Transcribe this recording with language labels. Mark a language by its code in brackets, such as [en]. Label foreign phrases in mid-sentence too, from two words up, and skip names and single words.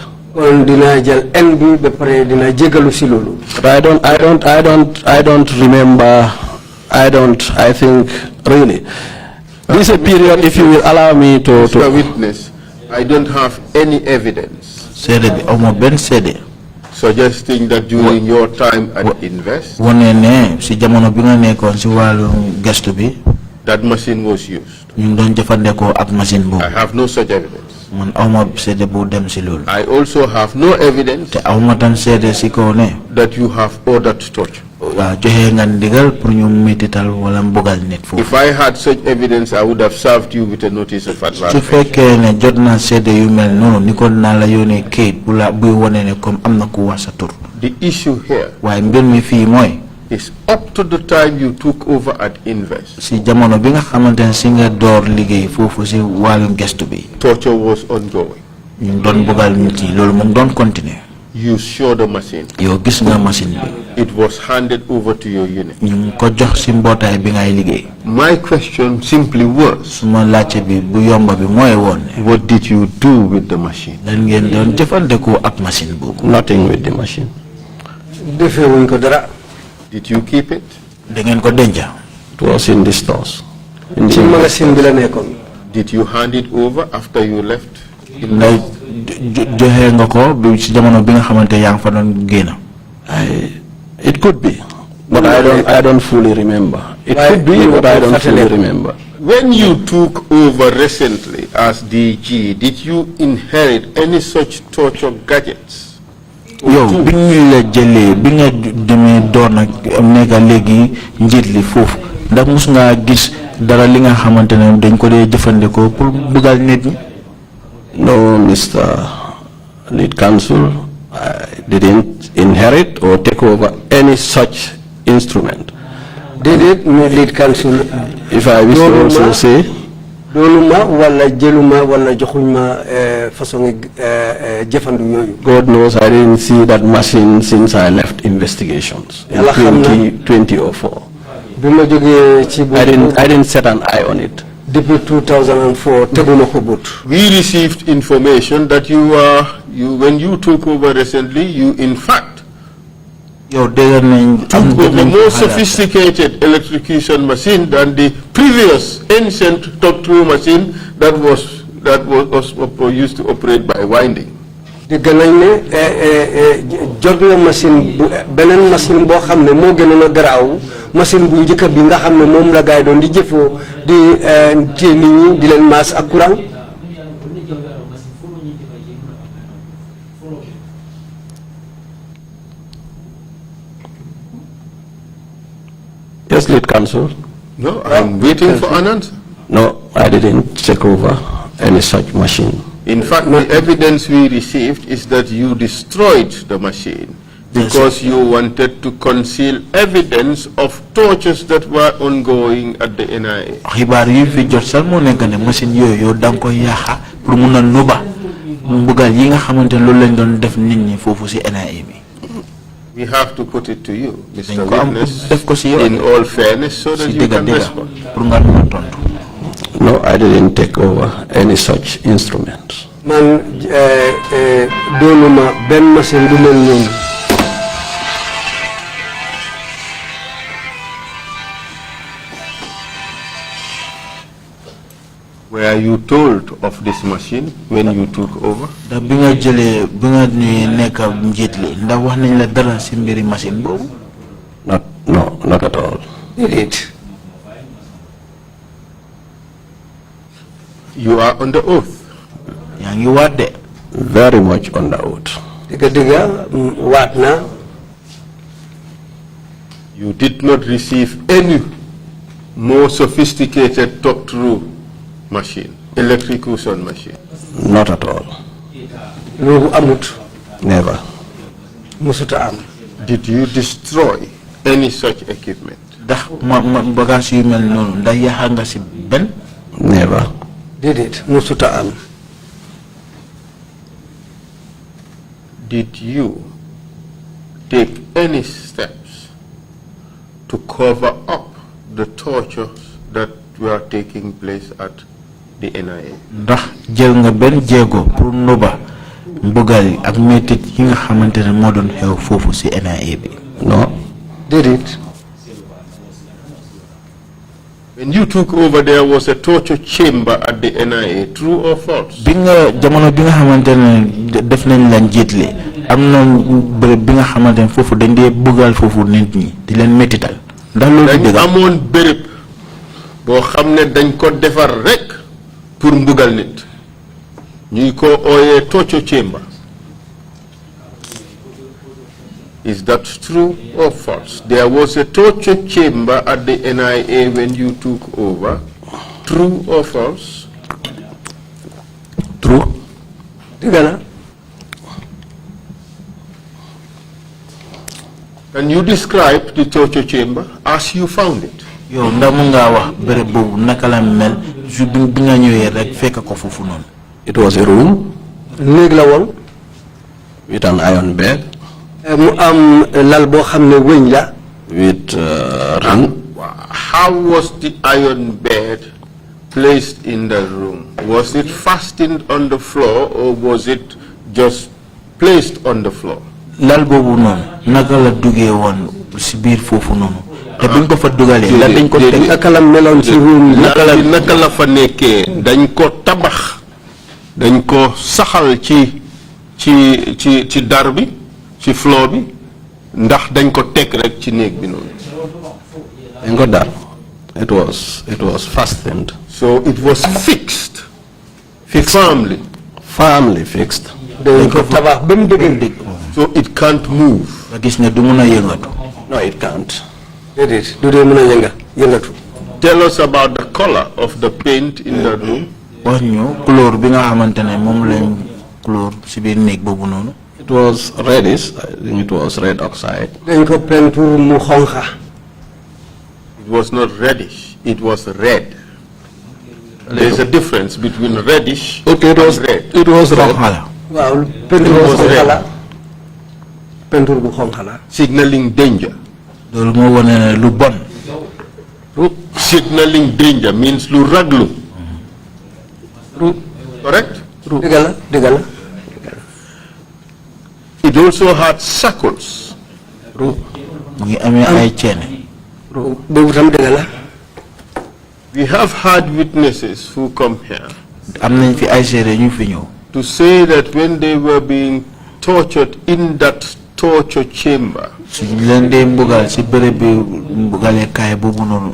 [en] But I don't remember. I think really. This is a period, if you will allow me to Witness, I don't have any evidence suggesting that during your time at Invest, [wo] wane ne si jamono bi nga nekkoon si wàllu gestu bi [en] that machine was used. [wo] ñu doon jëfandikoo ak machine boobu. [en] I have no such evidence. [wo] man awma seede bu dem si loolu. [en] I also have no evidence [wo] te awma tam seede si kaw ne [en] that you have ordered torture. [wo] waaw joxe nga ndigal pour ñu métital wala mbugal nit foofu. [en] If I had such evidence, I would have served you with a notice of advance. [wo] su fekkee ne jot naa seede yu mel noonu ni ko naa la yónnee kayit bu la buy wane ne comme am na ku wax sa tur. [en] The issue here [wo] waaye mbir mi fii mooy [en] is up to the time you took over at Invest. [wo] si jamono bi nga xamante ne si nga door liggéey foofu si wàllum gestu bi. [en] Torture was ongoing. [wo] ñu doon mbugal nit yi loolu mu ngi doon continuer. [en] You saw the machine. [wo] yow gis nga machine bi. [en] It was handed over to your unit. [wo] ñu ngi ko jox si mbootaay bi ngay liggéey. [en] My question simply was, [wo] suma laajte bi bu yomba bi mooy woon ne [en] what did you do with the machine? [wo] lan ngeen doon jëfandikoo ak machine boobu. [en] Nothing with the machine. [wo] defewuñ ko dara. [en] Did you keep it? [wo] da ngeen ko denca. [en] It was in the stores. [wo] ci magasin bi la nekkoon. [en] Did you hand it over after you left? [wo] ndax joxe nga ko bi si jamono bi nga xamante yaa ngi fa doon génn. [en] It could be, but I don't fully remember. It could be, but I don't fully remember. When you took over recently as DG, did you inherit any such torture gadgets? [wo] yow bi ñu la jëlee bi nga demee doon ak nekk léegi njiit li foofu ndax mus ngaa gis dara li nga xamante ne dañ ko dee jëfandikoo pour bugal nit ñi. [en] No, Mr. Lead Counsel, I didn't inherit or take over any such instrument. [wo] déedéet mais [en] lead counsel. If I wish to also say, [wo] doonuma wala jëluma wala joxuñma façon jëfandu yooyu. [en] God knows I didn't see that machine since I left investigations in 2004. [wo] bi ma jógee ci [en] I didn't set an eye on it. [wo] depuis 2004 teguma ko but. [en] We received information that when you took over recently, you in fact [wo] yow dégg nañ [en] took over a more sophisticated electrocution machine than the previous ancient talk-through machine that was used to operate by winding. [wo] dégg nañ ne jot na machine bu beneen machine boo xam ne moo gënoon a garaaw machine bu njëkk bi nga xam ne moom la gaay doon di jëfoo di téye nit ñi di leen maas ak courant. [en] Yes, Lead Counsel. No, I'm waiting for an answer. No, I didn't take over any such machine. In fact, the evidence we received is that you destroyed the machine because you wanted to conceal evidence of tortures that were ongoing at the NIA. [wo] xibaar yi fi jot sax moo nekk ne machine yooyu yow da nga koy yàqa pour mun a nuba mbugal yi nga xamante ne loolu lañ doon def nit ñi foofu si NIA bi. [en] We have to put it to you, Mr. [wo] Dañ ko am [en] Witness, [wo] def ko si yoon [en] in all fairness, so that [wo] si [en] you [wo] dëgga [en] can [wo] dëgga [en] respond. [wo] pour nga mën a tontu. [en] No, I didn't take over any such instruments. [wo] man doonuma benn machine bu mel noonu. [en] Were you told of this machine when you took over? [wo] ndax bi nga jëlee bi nga ñuy nekk njiit li ndax wax nañ la dara si mbiri machine boobu. [en] Not at all. [wo] déedéet. [en] You are under oath. [wo] yaa ngi waat de. [en] Very much under oath. [wo] dëgg waat na. [en] You did not receive any more sophisticated talk-through machine, electrocution machine. Not at all. [wo] loolu amut. [en] Never. [wo] musuta am. [en] Did you destroy any such equipment? [wo] ndax bagage yu mel noonu ndax yàqa nga si benn. [en] Never. [wo] déedéet musuta am. [en] Did you take any steps to cover up the tortures that were taking place at the NIA? [wo] ndax jël nga benn jéego pour nuba mbugal yi ak métit yi nga xamante ne moo doon xew foofu si NIA bi. [en] No. [wo] déedéet. [en] When you took over, there was a torture chamber at the NIA, true or false? [wo] bi nga jamono bi nga xamante ne def nañ la njiit li am na bërëb bi nga xamante ne foofu dañ dee bëggal foofu nit ñi di leen méttital ndax loolu dañ dëgg amoon béréb boo xam ne dañ ko defar rek pour mbugal nit ñuy ko ooyee [en] torture chamber. Is that true or false? There was a torture chamber at the NIA when you took over. True or false? true [wo] dëgg la. [en] Can you describe the torture chamber as you found it? [wo] yow ndax mun ngaa wax bërëb boobu naka la mel su bi nga ñëwee rek fekk ko foofu noonu. [en] It was a room [wo] néeg la woon. [en] with an iron bed [wo] mu am lal boo xam ne wëñ la. [en] with run. How was the iron bed placed in the room? Was it fastened on the floor or was it just placed on the floor? [wo] lal boobu noonu naka la duggee woon si biir foofu noonu te biñ ko fa dugalee la dañ ko teg naka la meloon si room naka la fa nekkee dañ ko tabax dañ ko saxal ci dar bi ci floor bi ndax dañ ko teg rek ci néeg bi noonu. [en] And got that. It was fastened. So it was fixed firmly. Firmly fixed. [wo] dañ ko tabax ba mu dëgër. [en] So it can't move. [wo] nga gis ne du mun a yëngatu. [en] No, it can't. [wo] déedéet du dee mën a yëngatu. [en] Tell us about the color of the paint in the room. [wo] wax ñu couleur bi nga xamante ne moom lañ couleur si biir néeg boobu noonu. [en] It was reddish. I think it was red oxide. [wo] dañ ko peinture mu xonxa. [en] It was not reddish, it was red. There's a difference between reddish Okay, and red. it was red. [wo] xonq la. waaw peinture bu xonxa la. peinture bu xonxa la. [en] Signaling danger. [wo] loolu moo wane ne lu bon. [en] Signaling danger means [wo] lu raglu. [en] Correct? [wo] dëgg la. [en] It also had circles. [wo] mu ngi amee ay ceene. boobu tam dëgg la. [en] We have had witnesses who come here [wo] am nañ fi ay seede ñu fi ñëw. [en] to say that when they were being tortured in that torture chamber, [wo] suñ leen dee mbugal si bërëb bi mbugaleekaay boobu noonu.